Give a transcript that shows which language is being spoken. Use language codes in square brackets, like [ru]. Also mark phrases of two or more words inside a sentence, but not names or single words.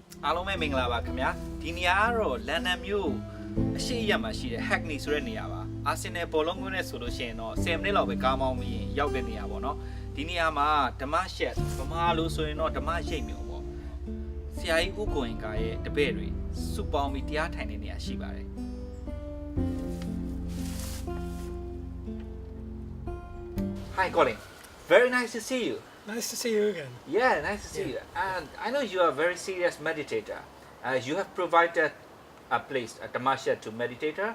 [my] အားလုံးပဲမင်္ဂလာပါခင်ဗျာဒီနေရာကတော့လန်ဒန်မြို့အရှိအရမှာရှိတဲ့ Hackney ဆိုတဲ့နေရာပါအာဆင်နယ်ဘောလုံးကွင်းနဲ့ဆိုလို့ရှိရင်တော့10မိနစ်လောက်ပဲကားမောင်းပြီးရောက်တဲ့နေရာပေါ့နော်ဒီနေရာမှာဓမ္မရှက်ဗမာလို့ဆိုရင်တော့ဓမ္မရိပ်မျိုးပေါ့ဆရာကြီးဦးကိုရင်ကရဲ့တပည့်တွေစုပေါင်းပြီးတရားထိုင်တဲ့နေရာရှိပါတယ် [en] Hi Colin, very nice to see you. Nice to see you again. Yeah, nice to see you. And I know you are a very serious meditator. You have provided a place, a Dhamma Shed to meditator.